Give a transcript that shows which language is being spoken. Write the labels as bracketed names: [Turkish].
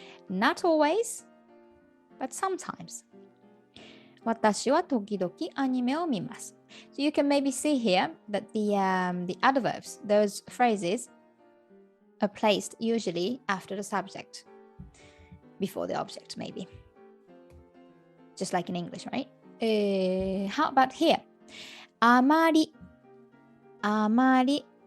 [English] Not always, but sometimes. [Japanese] 私は時々アニメを見ます. [English] So you can maybe see here that the adverbs, those phrases, are placed usually after the subject. before the object, maybe. Just like in English, right? How about here? [Japanese] あまり、あまり.